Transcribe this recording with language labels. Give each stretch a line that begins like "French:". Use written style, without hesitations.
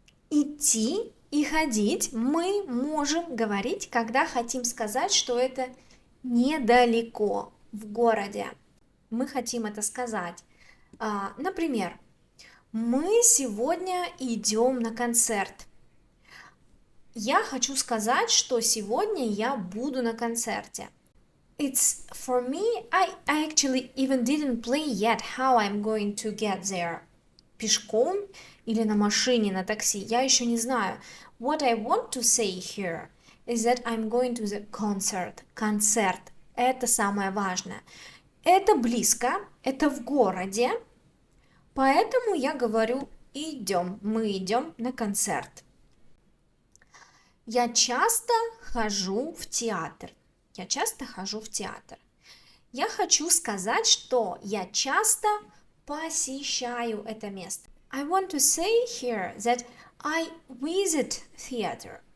Russian: Идти и ходить мы можем говорить, когда хотим сказать, что это недалеко, в городе. Мы хотим это сказать. Например, мы сегодня идем на концерт. Я хочу сказать, что сегодня я буду на концерте.
English: It's for me, I actually even didn't plan yet how I'm going to get there.
Russian: Пешком или на машине, на такси, я еще не знаю.
English: What I want to say here is that I'm going to the concert.
Russian: Концерт. Это самое важное. Это близко, это в городе, поэтому я говорю идем, мы идем на концерт. Я часто хожу в театр. Я часто хожу в театр. Я хочу сказать, что я часто посещаю это место.
English: I want to say here that I visit theater.